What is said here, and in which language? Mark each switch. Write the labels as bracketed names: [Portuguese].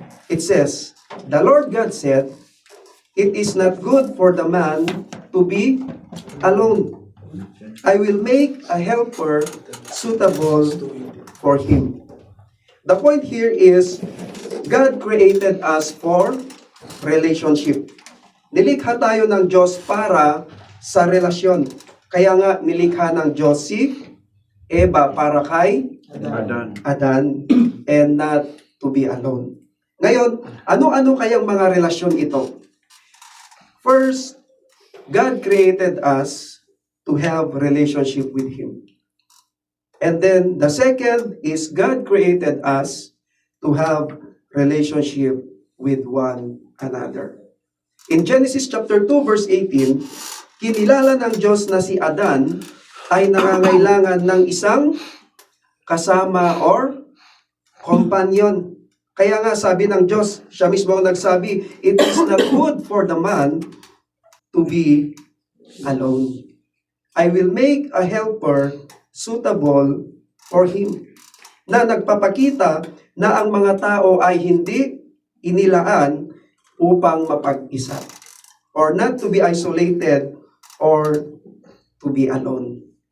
[English] It says, "The Lord God said, it is not good for the man to be alone. I will make a helper suitable for him." The point here is, God created us for relationship. [Filipino] Nilikha tayo ng Diyos para sa relasyon. Kaya nga, nilikha ng Diyos si Eva para kay Adan [English] and not to be alone. [Filipino] Ngayon, ano-ano kayang mga relasyon ito? [English] First, God created us to have relationship with Him. And then, the second is God created us to have relationship with one another. In Genesis chapter 2 verse 18, [Filipino] kinilala ng Diyos na si Adan ay nangangailangan ng isang kasama or companion. Kaya nga sabi ng Diyos, siya mismo ang nagsabi, [English] it is not good for the man to be alone. I will make a helper suitable for him. [Filipino] Na nagpapakita na ang mga tao ay hindi inilaan upang mapag-isa. [English] Or not to be isolated or to be alone.